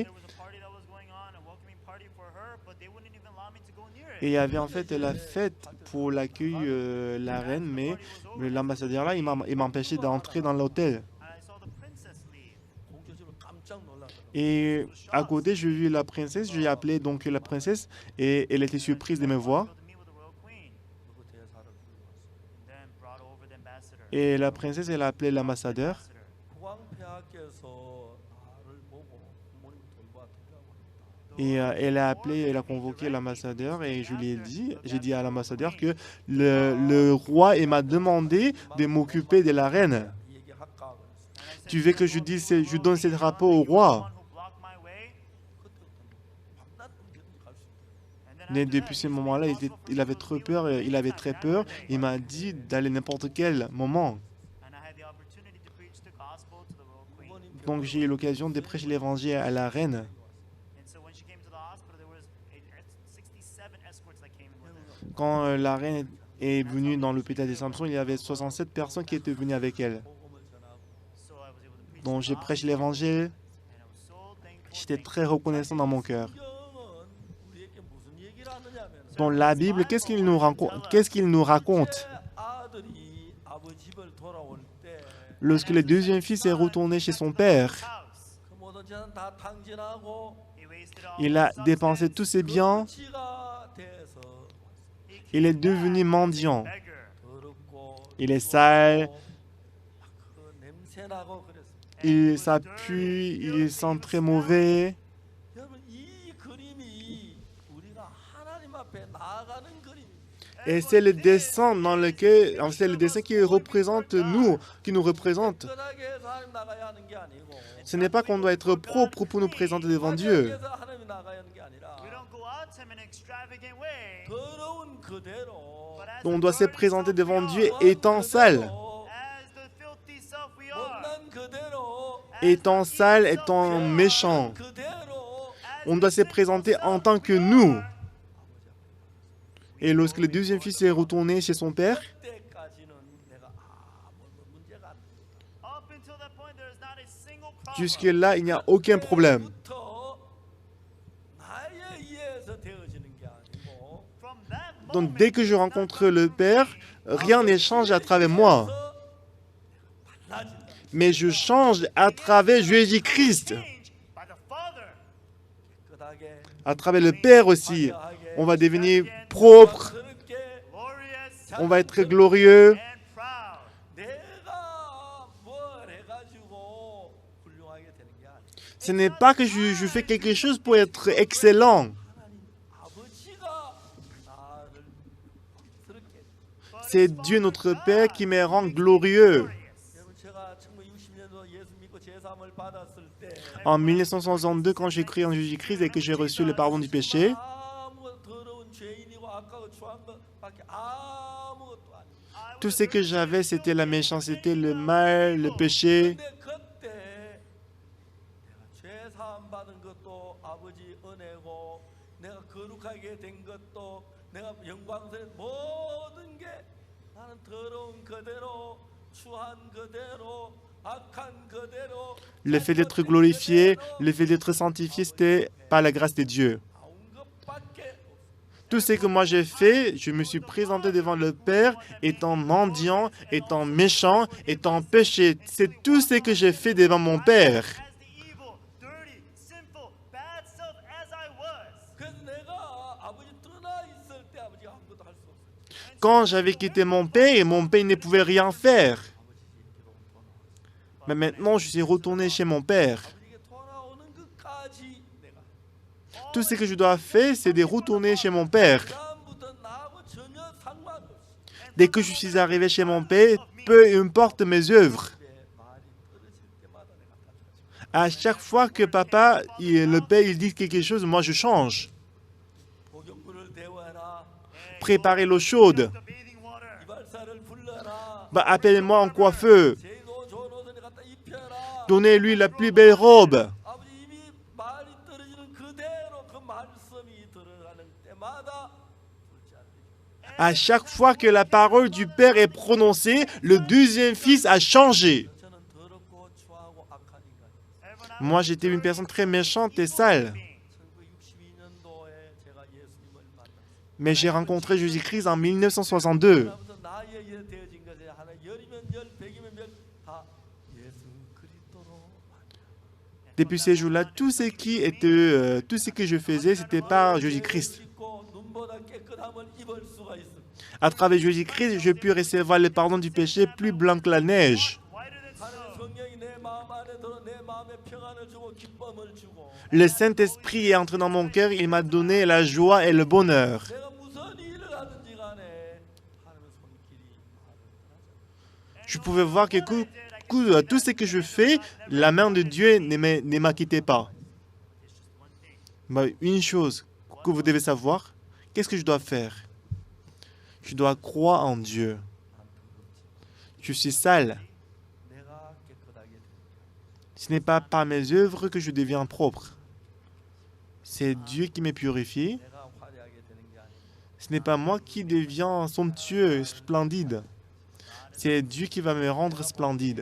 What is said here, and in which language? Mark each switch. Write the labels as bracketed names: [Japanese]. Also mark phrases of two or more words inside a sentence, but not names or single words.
[English] there was a party that was going on, a welcoming party for her, but they wouldn't even allow me to go near it. [French] Et il y avait en fait la fête pour l'accueil la reine, mais l'ambassadeur là, il m'a empêché d'entrer dans l'hôtel. [English] And I saw the princess leave. [Korean] 공교적으로 깜짝 놀랐더라고요. [French] Et à côté, j'ai vu la princesse, j'ai appelé donc la princesse et elle était surprise de me voir. [English] To meet with the royal queen, [Korean] 그리고 대사를 불러왔어요. [English] and then brought over the ambassador. [French] Et la princesse, elle a appelé l'ambassadeur. [English] Ambassador. [Korean] 국왕폐하께서 나를 보고 부모님 돌봐드리라고 합니다. [French] Et elle a convoqué l'ambassadeur et je lui ai dit, j'ai dit à l'ambassadeur que le roi il m'a demandé de m'occuper de la reine. [Korean] 얘기할까 그랬어요. [English] And I said, [French] Tu veux que je donne ce drapeau au [English] "You're the [French] roi? [English] one who blocked my way?" [Korean] 그때부터 밤낮 언제든지 갈 수 있대요. [English] And then [French] Mais [English] after [French] depuis [English] that, [French] ce [English] he said, [French] moment-là, [English] "Walk over [French] il avait [English] to [French] trop [English] you [French] peur, il avait [English] anytime, [French] très [English] that [French] peur. [English] day." [French] Il m'a dit d'aller n'importe quel moment. [English] And I had the opportunity to preach the gospel to the royal queen. [Korean] 부모님 [French] Donc j'ai eu l'occasion de prêcher l'évangile à la reine. [English] And so when she came to the hospital, there was 67 escorts that came in with her. [French] Quand la reine est venue dans l'hôpital de Samson, il y avait 67 personnes qui étaient venues avec elle. [Korean] 복음을 전하고 [English] So I was able to preach [French] Donc [English] the [French] j'ai [English] gospel, [French] prêché l'évangile. [English] and I was so thankful. [French] J'étais très reconnaissant dans mon cœur. [Korean] 성경은 우리에게 무슨 얘기를 하느냐면 [French] Dans la Bible, qu'est-ce qu'il nous raconte? [Korean] 첫째 아들이 아버지 집을 돌아올 때 [French] Lorsque le deuxième fils est retourné chez son père, [English] house. [Korean] 그 모든 재산 다 탕진하고 [English] He wasted all [French] il [English] his [French] a dépensé tous ses biens, [Korean] 거지가 돼서 [French] il est devenu mendiant. [English] beggar. [Korean] 더럽고 [French] Il est sale, [Korean] 그 냄새나고 그랬어요. [French] ça pue, il sent très mauvais. [Korean] 여러분 이 그림이 우리가 하나님 앞에 나아가는 그림입니다. [French] Et c'est le dessin dans lequel, c'est le dessin qui représente nous, qui nous représente. [Korean] 깨끗하게 해서 하나님 나가야 하는 게 아니고 [French] Ce n'est pas qu'on doit être propre pour nous présenter devant Dieu. [Korean] 깨끗하게 해서 하나님 나가야 하는 게 아니라 [English] We don't go out to him in an extravagant way. [Korean] 더러운 그대로 [English] But as [French] On [English] the [French] doit se [English] dirty [French] présenter [English] self [French] devant [English] we [French] Dieu [English] are, [French] étant sale. [English] as the filthy self we are, [Korean] 못난 그대로 [French] Étant sale, étant méchant. [Korean] 그대로 [French] On doit se présenter en tant que nous. Et lorsque le deuxième fils est retourné chez son père, [Korean] 때까지는 내가 아무 문제가 안 돼. [English] up until that point, there is not a single problem. [French] jusque-là, il n'y a aucun problème. [Korean] 부터 나에 의해서 되어지는 게 아니고 [English] From that [French] Donc [English] moment, [French] dès que je rencontre le Père, rien ne change à travers moi. [Korean] 달라진다. [French] Mais je change à travers Jésus-Christ. [English] change by the Father. [Korean] 깨끗하게 [French] À travers le Père aussi. [Korean] 화려하게 [French] On va devenir propre. [Korean] 스럽게 [English] Glorious [French] On va être glorieux. [English] and proud. [Korean] 내가 뭘 해가지고 훌륭하게 되는 게 아니야. [French] Ce n'est pas que je fais quelque chose pour être excellent. [Korean] 하나님 아버지가 [French] C'est Dieu notre Père qui me rend glorieux. [Korean] 여러분 제가 1960년도 예수 믿고 제3을 받았을 때 [French] En 1962, quand j'ai cru en Jésus-Christ et que j'ai reçu le pardon du péché, [Korean] 아무 더러운 죄인이고 아까워 추한 것밖에 아무것도 아니에요. [French] tout ce que j'avais, c'était la méchanceté, le mal, le péché. [Korean] 근데 그때 내가 죄 사함 받은 것도 아버지 은혜고 내가 거룩하게 된 것도 내가 영광스러운 모든 게 나는 더러운 그대로 추한 그대로 악한 그대로 [French] Le fait d'être glorifié, le fait d'être sanctifié, c'était par la grâce de Dieu. [Korean] 나온 것밖에 없어요. [French] Tout ce que moi j'ai fait, je me suis présenté devant le Père, étant mendiant, étant méchant, étant péché. C'est tout ce que j'ai fait devant mon Père. [English] As the evil, dirty, sinful, bad self as I was. [Korean] 그래서 내가 아버지 떠나 있을 때 아버지가 아무것도 할 수 없어요. [French] Quand j'avais quitté mon Père ne pouvait rien faire. Mais maintenant, je suis retourné chez mon Père. [Korean] 아버지에게 돌아오는 것까지 내가 [French] Tout ce que je dois faire, c'est de retourner chez mon Père. [Korean] 다음부터 나하고 전혀 상관없이 [French] Dès que je suis arrivé chez mon Père, peu importe mes œuvres. [Korean] 내 말이 떨어질 때마다 내가 바꿔줘. [French] À chaque fois que papa, le Père, il dit quelque chose, moi je change. [Korean] 목욕물을 데워라. [French] Préparez l'eau chaude. [English] The bathing water. [Korean] 이발사를 불러라. [French] Bah, appelez-moi un coiffeur. [Korean] 제일 좋은 옷을 갖다 입혀라. [French] Donnez-lui la plus belle robe. [Korean] 아버지 입이 말이 떨어지는 그대로 그 말씀이 들어가는 때마다 불지 않으리라. [French] À chaque fois que la parole du Père est prononcée, le deuxième fils a changé. [Korean] 저는 더럽고 추하고 악한 인간이었어요. [French] Moi, j'étais une personne très méchante et sale. [Korean] 1962년도에 제가 예수님을 만났어요. [French] Mais j'ai rencontré Jésus-Christ en 1962. [Korean] 그러면서 나의 일 되어진 것이 하나 열이면 열, 백이면 백, 다 예수 그리스도로 만나. [French] Depuis ces jours-là, tout ce que je faisais, c'était par Jésus-Christ. [Korean] 씻고 눈보다 깨끗함을 입을 수가 있습니다. [French] À travers Jésus-Christ, je puis recevoir le pardon du péché plus blanc que la neige. [English] Whiter than [Korean] 하나님 [English] snow. [Korean] 성령이 내 마음 안에 들어 내 마음에 평안을 주고 기쁨을 주고 [French] Le Saint-Esprit est entré dans mon cœur, il m'a donné la joie et le bonheur. [Korean] 내가 무슨 일을 하든지 간에 하나님의 손길이 나를 떠나지 [French] Je pouvais voir que tout ce que je fais, la main de Dieu ne m'a quitté pas. Mais une chose que vous devez savoir, qu'est-ce que je dois faire? Je dois croire en Dieu. Je suis sale. [Korean] 내가 깨끗하게 되 [French] Ce n'est pas par mes œuvres que je deviens propre. C'est Dieu qui me purifie. [Korean] 내가 화려하게 되는 게 아니고 [French] Ce n'est pas moi qui deviens somptueux, splendide. C'est Dieu qui va me rendre splendide.